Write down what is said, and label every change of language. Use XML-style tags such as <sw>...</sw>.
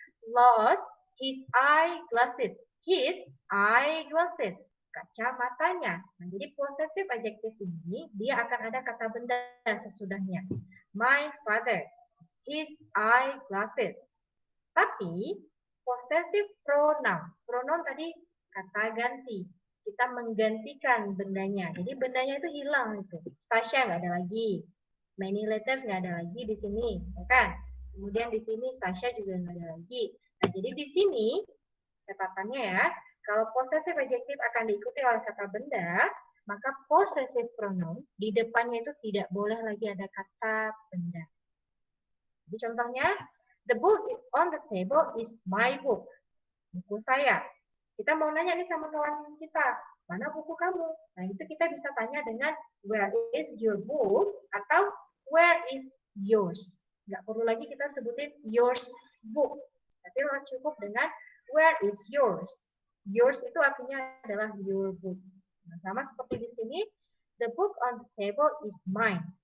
<en>Lost his eyeglasses, his eyeglasses, kacamatanya.</en> <id>Nah, jadi possessive adjective ini dia akan ada kata benda sesudahnya.</id> <en>My father, his eyeglasses.</en> <id>Tapi possessive pronoun, pronoun tadi kata ganti. Kita menggantikan bendanya. Jadi bendanya itu hilang itu. Stasha nggak ada lagi. Many letters nggak ada lagi di sini, ya kan? Kemudian di sini Sasha juga nggak ada lagi. Nah, jadi di sini catatannya ya, kalau possessive adjective akan diikuti oleh kata benda, maka possessive pronoun di depannya itu tidak boleh lagi ada kata benda. Jadi contohnya,</id> <en>the book is on the table is my book.</en> <id>Buku saya. Kita mau nanya nih sama kawan kita, mana buku kamu? Nah, itu kita bisa tanya dengan</id> <en>where is your book</en> <id>atau</id> <en>where is yours.</en> <id>Nggak perlu lagi kita sebutin yours book. Tapi cukup dengan</id> <en>where is yours. Yours</en> <id>itu artinya adalah</id> <en>your book.</en> <id>Nah, sama seperti di sini,</id> <en>the book on the table is mine.</en>